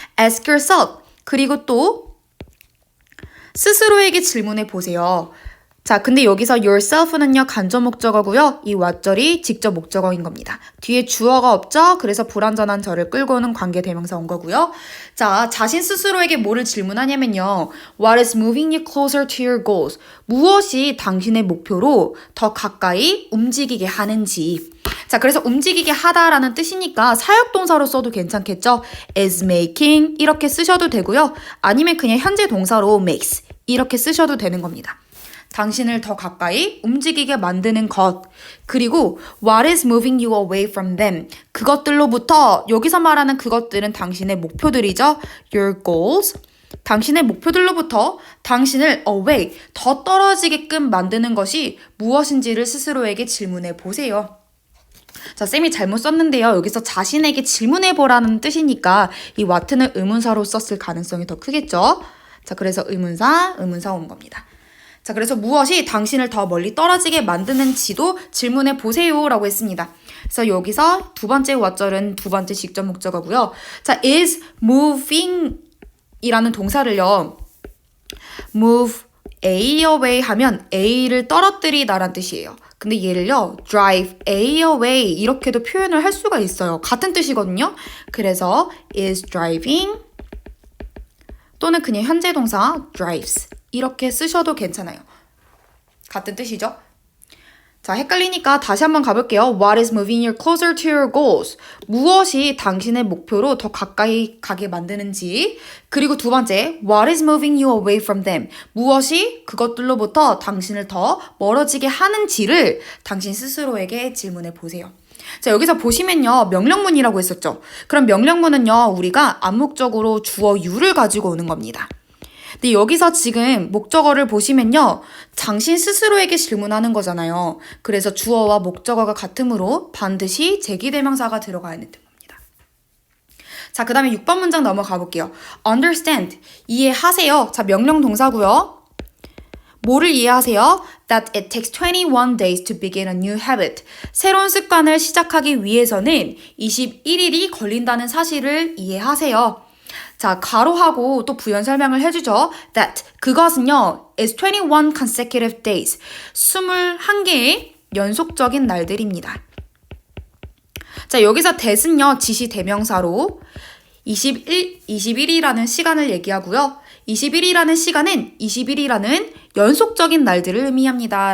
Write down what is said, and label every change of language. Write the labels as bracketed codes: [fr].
[en] Ask yourself. [ko] 그리고 또 스스로에게 질문해 보세요. 자, 근데 여기서 yourself는요, 간접 목적어고요. 이 what절이 직접 목적어인 겁니다. 뒤에 주어가 없죠? 그래서 불완전한 저를 끌고 오는 관계 대명사 온 거고요. 자, 자신 스스로에게 뭐를 질문하냐면요. [en] What is moving you closer to your goals? [ko] 무엇이 당신의 목표로 더 가까이 움직이게 하는지. 자, 그래서 움직이게 하다라는 뜻이니까 사역동사로 써도 괜찮겠죠? is making 이렇게 쓰셔도 되고요. 아니면 그냥 현재 동사로 makes 이렇게 쓰셔도 되는 겁니다. 당신을 더 가까이 움직이게 만드는 것. [en] 그리고 what is moving you away from them. [ko] 그것들로부터 여기서 말하는 그것들은 당신의 목표들이죠. [en] your goals. [ko] 당신의 목표들로부터 당신을 away, 더 떨어지게끔 만드는 것이 무엇인지를 스스로에게 질문해 보세요. 자, 쌤이 잘못 썼는데요. 여기서 자신에게 질문해보라는 뜻이니까 이 what는 의문사로 썼을 가능성이 더 크겠죠. 자, 그래서 의문사 온 겁니다. 자, 그래서 무엇이 당신을 더 멀리 떨어지게 만드는지도 질문해 보세요 라고 했습니다. 그래서 여기서 두 번째 what절은 두 번째 직접 목적어고요. 자, is moving 이라는 동사를요. move A away 하면 A를 떨어뜨리다란 뜻이에요. 근데 얘를요. drive A away 이렇게도 표현을 할 수가 있어요. 같은 뜻이거든요. 그래서 is driving 또는 그냥 현재 동사 drives 이렇게 쓰셔도 괜찮아요. 같은 뜻이죠? 자, 헷갈리니까 다시 한번 가볼게요. [en] What is moving you closer to your goals? [ko] 무엇이 당신의 목표로 더 가까이 가게 만드는지. 그리고 두 번째, [en] What is moving you away from them? [ko] 무엇이 그것들로부터 당신을 더 멀어지게 하는지를 당신 스스로에게 질문해 보세요. 자, 여기서 보시면요. 명령문이라고 했었죠. 그럼 명령문은요. 우리가 암묵적으로 주어 you를 가지고 오는 겁니다. 근데 여기서 지금 목적어를 보시면요. 당신 스스로에게 질문하는 거잖아요. 그래서 주어와 목적어가 같으므로 반드시 제기대명사가 들어가야 되는 겁니다. 자, 그 다음에 6번 문장 넘어가 볼게요. understand, 이해하세요. 자, 명령 동사고요. 뭐를 이해하세요? [en] That it takes 21 days to begin a new habit. [ko] 새로운 습관을 시작하기 위해서는 21일이 걸린다는 사실을 이해하세요. 자, 가로하고 또 부연 설명을 해주죠. [en] That, [ko] 그것은요, [en] is 21 consecutive days. [ko] 21개의 연속적인 날들입니다. 자, 여기서 that은요, 지시 대명사로 21이라는 시간을 얘기하고요. 21이라는 시간은 20일이라는 연속적인 날들을 의미합니다.